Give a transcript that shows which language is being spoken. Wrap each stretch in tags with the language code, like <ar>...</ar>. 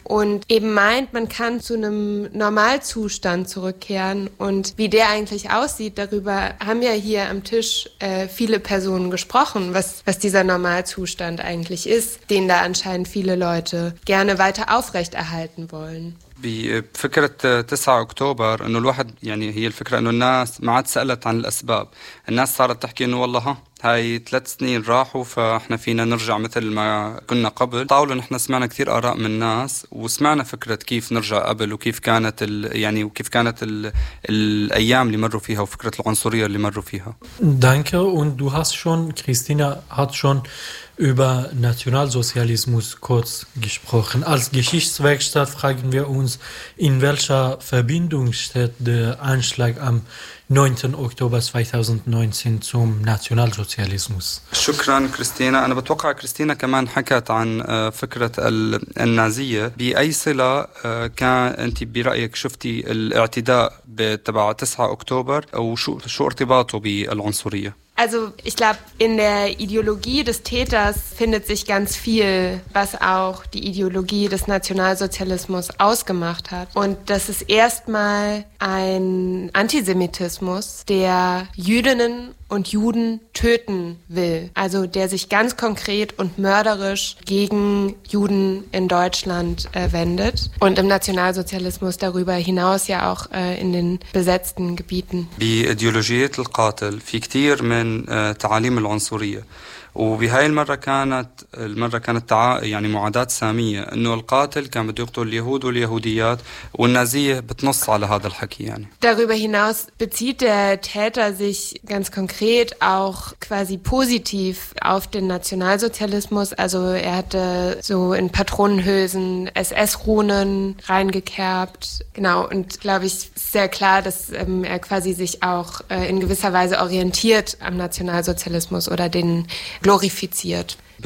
<de>Und eben meint, man kann zu einem Normalzustand zurückkehren, und wie der eigentlich aussieht, darüber haben ja hier am Tisch viele Personen gesprochen, was dieser Normalzustand eigentlich ist, den da anscheinend viele Leute gerne weiter aufrechterhalten wollen.</de> <ar>بفكرة 9 أكتوبر أنه الواحد يعني هي الفكرة أنه الناس ما عاد سألت عن الأسباب، الناس صارت تحكي أنه والله هاي 3 سنين راحوا فإحنا فينا نرجع مثل ما كنا قبل. طاولة نحن سمعنا كثير آراء من الناس، وسمعنا فكرة كيف نرجع قبل وكيف كانت يعني وكيف كانت الأيام اللي مروا فيها وفكرة العنصرية اللي مروا فيها.</ar> <de>Danke und du hast schon, Christina hat schon über Nationalsozialismus kurz gesprochen. Als Geschichtswerkstatt fragen wir uns, in welcher Verbindung steht der Anschlag am 9. Oktober 2019 zum Nationalsozialismus.</de> <ar>شكراً كريستينا. أنا بتوقع كريستينا كمان حكت عن فكرة النازية. بأي صلة كان أنت برأيك شفتي الاعتداء تبع 9 أكتوبر وشو ارتباطه بالعنصرية؟</ar> <de>Also ich glaube, in der Ideologie des Täters findet sich ganz viel, was auch die Ideologie des Nationalsozialismus ausgemacht hat. Und das ist erstmal ein Antisemitismus, der Jüdinnen und Juden töten will. Also der sich ganz konkret und mörderisch gegen Juden in Deutschland wendet. Und im Nationalsozialismus darüber hinaus ja auch in den besetzten Gebieten. Bei Ideologie des Täters gibt es viele von</de> <ar>تعاليم العنصرية. وبهاي المرة كانت يعني معادات سامية، إنه القاتل كان بده يقتل اليهود واليهوديات، والنازية بتنص على هذا الحكي يعني.</ar> <de>Darüber hinaus bezieht der Täter sich ganz konkret auch quasi positiv auf den Nationalsozialismus. Also er hatte so in Patronenhülsen SS-Runen reingekerbt. Genau, und glaube ich, sehr klar, dass er quasi sich auch in gewisser Weise orientiert am Nationalsozialismus oder den glorifiziert.</de>